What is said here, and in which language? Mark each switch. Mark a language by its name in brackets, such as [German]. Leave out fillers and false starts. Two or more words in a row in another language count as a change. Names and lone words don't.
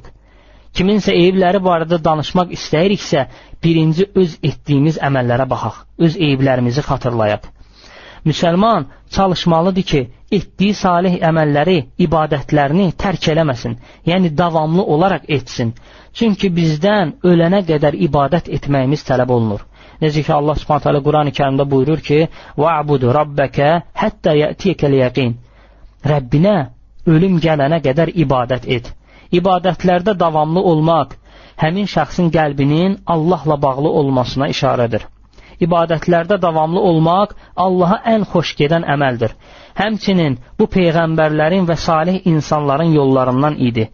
[Azerbaijani] Kiminsə eybləri barədə danışmaq istəyiriksə, birinci öz etdiyimiz əməllərə baxaq, öz eyblərimizi xatırlayaq. Müsəlman çalışmalıdır ki, etdiyi salih əməlləri, ibadətlərini tərk eləməsin, yəni davamlı olaraq etsin. Çünki bizdən ölənə qədər ibadət etməyimiz tələb olunur. Necə ki, Allah [Arabic] سبحانه وتعالى [Azerbaijani] Qurani Kərimdə buyurur ki, [Arabic] وَعْبُدُ رَبَّكَ حَتَّى يَأْتِيكَ الْيَقِينَ [Azerbaijani] Rəbbinə ölüm gələnə qədər ibadət et. İbadətlərdə davamlı olmaq, həmin şəxsin qəlbinin Allahla bağlı olmasına işarədir. İbadətlərdə davamlı olmaq Allaha ən xoş gedən əməldir. Həmçinin bu peyğəmbərlərin və salih insanların yollarından idi.